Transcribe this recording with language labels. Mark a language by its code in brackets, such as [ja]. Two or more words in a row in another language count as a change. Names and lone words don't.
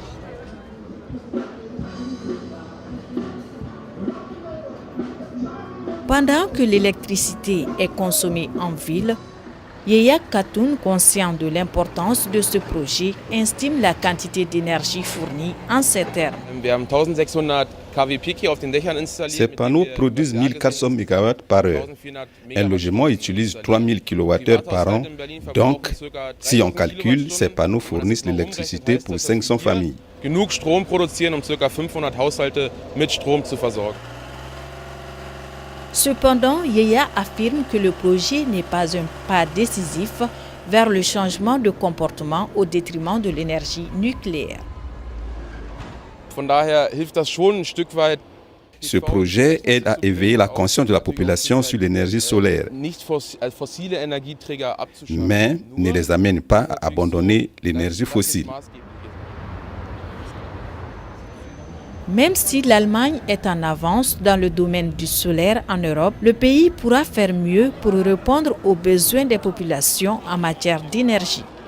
[fr] Pendant que l'électricité est consommée en ville, Yeya Khatun, conscient de l'importance de ce projet, estime la quantité d'énergie fournie en ces termes. Ces panneaux produisent 1400 MW par heure. Un logement utilise 3000 kWh par an. Donc, si on calcule, ces panneaux fournissent l'électricité pour 500 familles. [de] Genug Strom produzieren, ca. 500 Haushalte mit Strom zu versorgen. [fr] Cependant, Yeya affirme que le projet n'est pas un pas décisif vers le changement de comportement au détriment de l'énergie nucléaire. [de] Von daher hilft das schon ein Stück weit. [fr] Ce projet aide à éveiller la conscience de la population sur l'énergie solaire, mais ne les amène pas à abandonner l'énergie fossile. Même si l'Allemagne est en avance dans le domaine du solaire en Europe, le pays pourra faire mieux pour répondre aux besoins des populations en matière d'énergie.